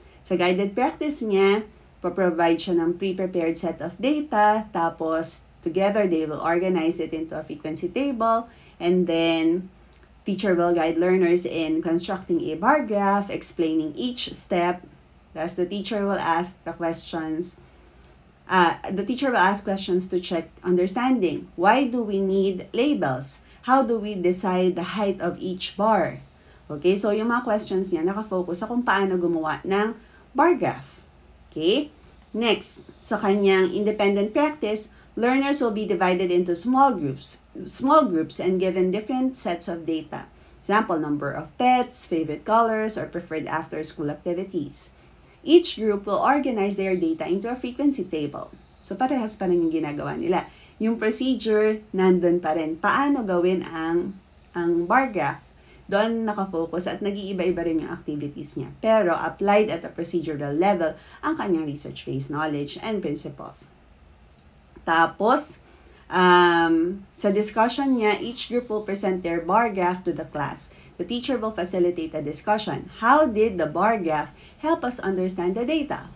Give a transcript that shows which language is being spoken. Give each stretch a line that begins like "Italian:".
Filipino: Sa
English: guided practice
Filipino: niya,
English: provide
Filipino: siya ng
English: pre-prepared set of data,
Filipino: tapos
English: together they will organize it into a frequency table, and then teacher will guide learners in constructing a bar graph, explaining each step. Thus, the teacher will ask the questions. The teacher will ask questions to check understanding. Why do we need labels? How do we decide the height of each bar?
Filipino: Okay, so yung mga questions niya nakafocus sa kung paano gumawa ng bar graph.
English: Okay, next,
Filipino: sa kanyang
English: independent practice, learners will be divided into small groups and given different sets of data. Example, number of pets, favorite colors, or preferred after-school activities. Each group will organize their data into a frequency table.
Filipino: So, parehas pa rin yung ginagawa nila. Yung procedure, nandun pa rin. Paano gawin ang bar graph? Doon nakafocus at nag-iiba-iba rin yung activities niya. Pero,
English: applied at a procedural level,
Filipino: ang kanyang
English: research-based knowledge and principles.
Filipino: Tapos, sa
English: discussion
Filipino: niya,
English: each group will present their bar graph to the class. The teacher will facilitate a discussion. How did the bar graph help us understand the data?